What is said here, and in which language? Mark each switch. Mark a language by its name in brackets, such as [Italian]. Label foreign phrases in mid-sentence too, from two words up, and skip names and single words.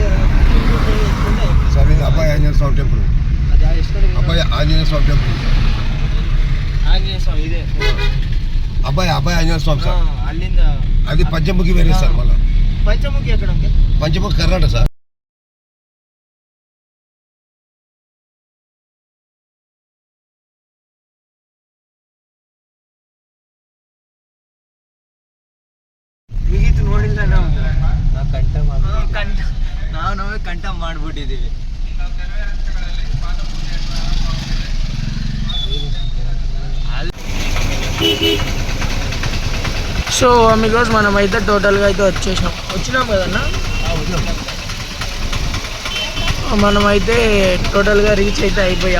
[Telugu] సరే అబ్బాయి ఆంజనేయ స్వామి టెంపుల్. అబ్బాయి ఆంజనేయ స్వామి టెంపుల్. ఆంజనేయ స్వామి ఇదే. అబ్బాయి ఆంజనేయ స్వామి సార్. అల్లిందా అది పంచముఖి వేరే సార్. మళ్ళీ పంచముఖి ఎక్కడ? పంచముఖి కర్ణాటక సార్. [Kannada] ಮುಗೀತು ನೋಡಿಲ್ಲ ನಾವು ನಾವು ಕಂಠ ಮಾಡ್ಬಿಟ್ಟಿದ್ದೀವಿ. [Telugu] సో మీకోసం మనం అయితే టోటల్గా అయితే వచ్చినాం కదన్నా. మనమైతే టోటల్గా రీచ్ అయితే అయిపోయాం.